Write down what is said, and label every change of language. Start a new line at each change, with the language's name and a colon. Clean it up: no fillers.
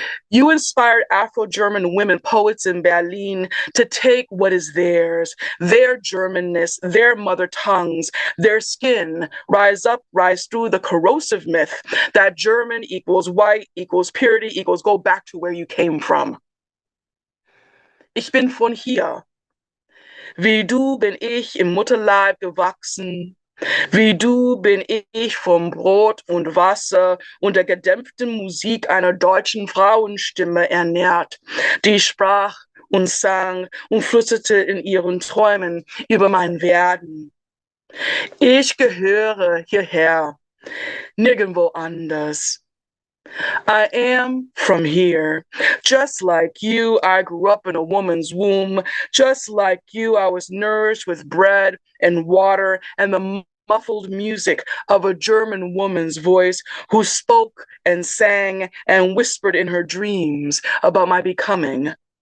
English: You inspired Afro-German women poets in Berlin to take what is theirs, their Germanness, their mother tongues, their skin, rise up, rise through the corrosive myth that German equals white equals purity equals go back to where you came from.
German: Ich bin von hier. Wie du bin ich im Mutterleib gewachsen. Wie du bin ich vom Brot und Wasser und der gedämpften Musik einer deutschen Frauenstimme ernährt, die sprach und sang und flüsterte in ihren Träumen über mein Werden. Ich gehöre hierher, nirgendwo anders.
English: I am from here. Just like you, I grew up in a woman's womb. Just like you, I was nourished with bread and water and the muffled music of a German woman's voice who spoke and sang and whispered in her dreams about my becoming.